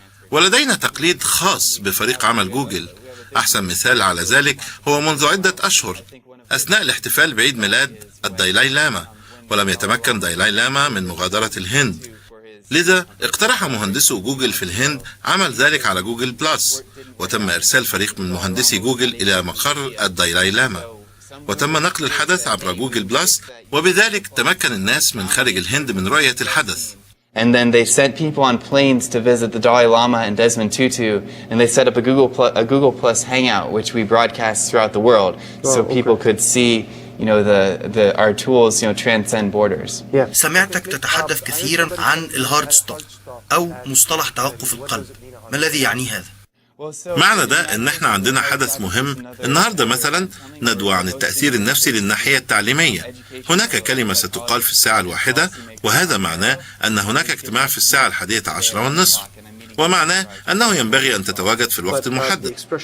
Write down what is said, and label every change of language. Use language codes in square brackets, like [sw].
[ar] ولدينا تقليد خاص بفريق عمل جوجل. أحسن مثال على ذلك هو منذ عدة أشهر أثناء الاحتفال بعيد ميلاد الدالاي لاما، ولم يتمكن دالاي لاما من مغادرة الهند، لذا اقترح مهندسو جوجل في الهند عمل ذلك على جوجل بلس، وتم إرسال فريق من مهندسي جوجل إلى مقر الدالاي لاما، وتم نقل الحدث عبر جوجل بلس، وبذلك تمكن الناس من خارج الهند من رؤية الحدث. [en] And then they sent people on planes to visit the Dalai Lama and Desmond Tutu, and they set up a Google Plus Hangout, which we broadcast throughout the world, so people could see, our tools, transcend borders. Yeah. [ar] سمعتك تتحدث كثيرا عن الهارد ستوب أو مصطلح توقف القلب. ما الذي يعني هذا؟ معنى ده ان احنا عندنا حدث مهم النهاردة، مثلا ندوة عن التأثير النفسي للناحية التعليمية. هناك كلمة ستقال في الساعة 1، وهذا معناه ان هناك اجتماع في الساعة 11:10، ومعناه أنه ينبغي أن تتواجد في الوقت المحدد.